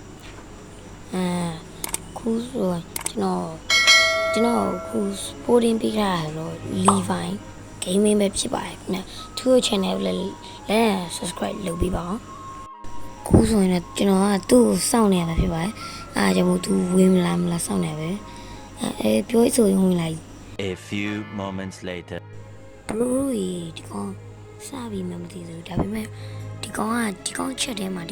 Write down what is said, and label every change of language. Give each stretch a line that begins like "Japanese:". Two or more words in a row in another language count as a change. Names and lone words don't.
Burmese: ခုဆိုကျွန်တော်ခု sporting ပေးတာတော့ Levi gaming ပဲဖြစ်ပါတယ်ခင်ဗျာသူ့ channel ကိုလည်း
English: like subscribe
Burmese: လုပ်ပေးပါဦးခုဆိုရင်တော့ကျွန်တော်ကသူ့ကိုစောင့်နေရမှာဖြစ်ပါတယ်အားကြောင့်မို့သူဝင်မလားစောင့်နေပဲပြောဆိုရင်ဝင်လာ
English: A few moments later
Burmese: bro ဒီကောင်စပြီးမှမသိဘူးဒါပေမဲ့ဒီကောင်ချက်ထဲမှာဒီ